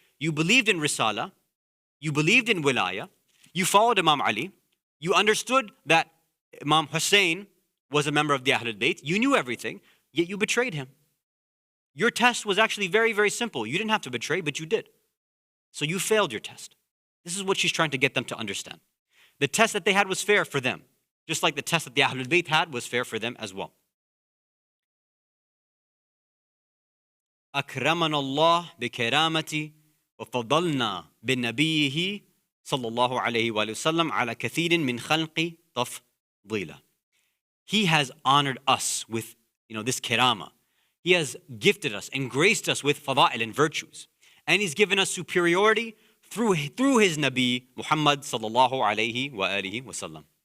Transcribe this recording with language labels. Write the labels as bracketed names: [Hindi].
[English] You believed in Risala, you believed in Wilaya, you followed Imam Ali, you understood that Imam Hussein was a member of the Ahlul Bayt, you knew everything, yet you betrayed him. Your test was actually very, very simple. You didn't have to betray, but you did. So you failed your test. This is what she's trying to get them to understand. The test that they had was fair for them, just like the test that the Ahlul Bayt had was fair for them as well. [Arabic] أكرمنا الله بكرامتي وفضلنا بنبيه صلى الله عليه وآله وسلم على كثير من خلق تفضيلا. [English] He has honored us with, this kirama. He has gifted us and graced us with fada'il and virtues. And He's given us superiority through His Nabi, Muhammad sallallahu alayhi wa alihi wa sallam.